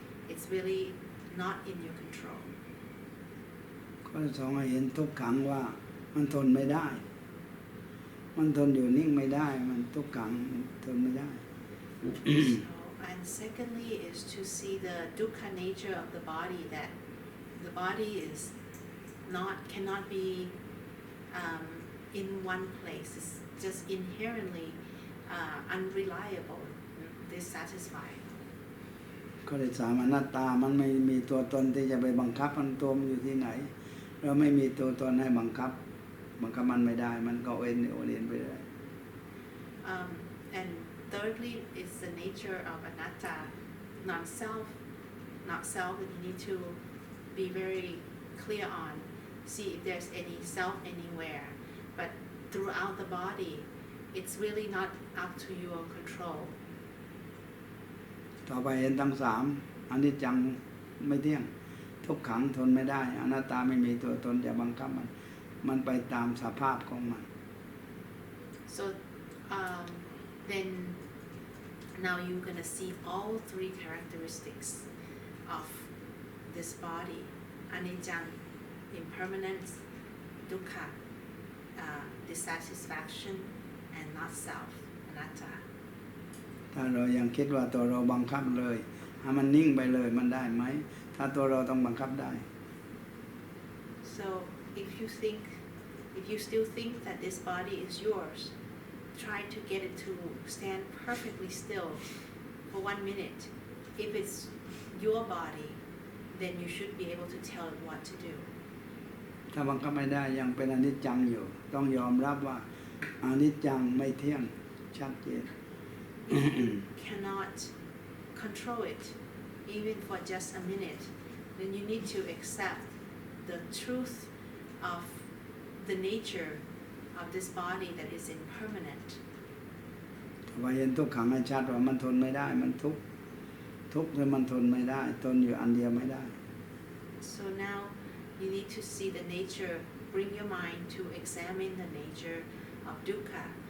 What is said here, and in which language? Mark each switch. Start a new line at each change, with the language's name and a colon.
English: It's really not in your control.
Thai: ข้อที่สองให้เห็นทุกขังว่ามันทนไม่ได้มันทนอยู่นิ่งไม่ได้มันทุกขังมันทนไม่ได้
English: And secondly is to see the dukkha nature of the body, that the body cannot be in one place. It's just inherently unreliable, dissatisfied.
Thai: ข้อที่สามอนัตตามันไม่มีตัวตนที่จะไปบังคับมันตัวมันอยู่ที่ไหนเราไม่มีตัวตนให้บังคับมันไม่ได้มันก็เอ็นโอเรียนไปเลย
English: And thirdly is the nature of anatta, not self that you need to be very clear on, see if there's any self anywhere. But throughout the body, it's really not up to your control.
Thai: ต่อไปเห็นทั้งสามอนิจจังไม่เที่ยงทุกขังทนไม่ได้อนัตตาไม่มีตัวตนจะบังคับมันไปตามสภาพของมัน
English: So then now you're gonna see all three characteristics of this body: anicca, impermanence, dukkha, dissatisfaction, and not self, anatta.
Thai: ถ้าเรายังคิดว่าตัวเราบังคับเลยให้มันนิ่งไปเลยมันได้ไหมถ้าตัวเราต้องบังคับได้
English: So if you still think that this body is yours, try to get it to stand perfectly still for 1 minute. If it's your body, then you should be able to tell it what to do.
Thai: ถ้าบังคับไม่ได้ยังเป็นอนิจจังอยู่ต้องยอมรับว่าอนิจจังไม่เที่ยงชัดเจน
English: Cannot control it. even for just a minute, then you need to accept the truth of the nature of this body that is impermanent.
Thai: ว่าเห็นทุกขังให้ชัดว่ามันทนไม่ได้มันทุกข์ทุกข์จนมันทนไม่ได้ทนอยู่อันเดียวไม่ได้
English: So now you need to see the nature, bring your mind to examine the nature of dukkha.